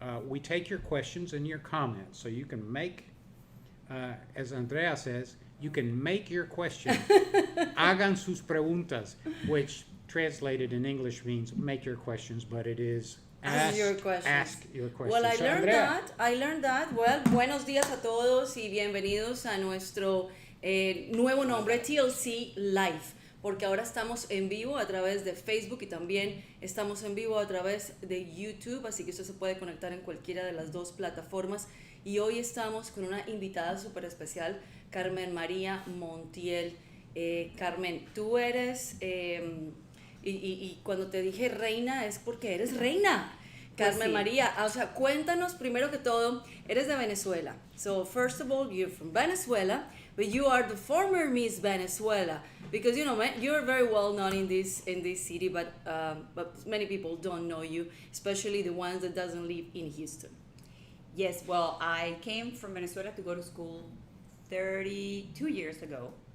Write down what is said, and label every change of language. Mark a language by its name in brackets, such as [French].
[English] We take your questions and your comments, so you can make, as Andrea says, you can make your question. [Spanish] Hagan sus preguntas, [English] which translated in English means make your questions, but it is ask your questions. Well, I So, learned Andrea, that. I learned that. [Spanish] Well, buenos días a todos y bienvenidos a nuestro nuevo nombre, TLC Live, porque ahora estamos en vivo a través de Facebook y también estamos en vivo a través de YouTube, así que usted se puede conectar en cualquiera de las dos plataformas. Y hoy estamos con una invitada súper especial, Carmen María Montiel. Carmen, tú eres... y cuando te dije reina es porque eres reina. Carmen Pues sí. María, o sea, cuéntanos primero que todo, eres de Venezuela. [English] So first of all, you're from Venezuela, but you are the former Miss Venezuela, because you're very well known in this city, but many people don't know you, especially the ones that doesn't live in Houston. Yes, well, I came from Venezuela to go to school 32 years ago.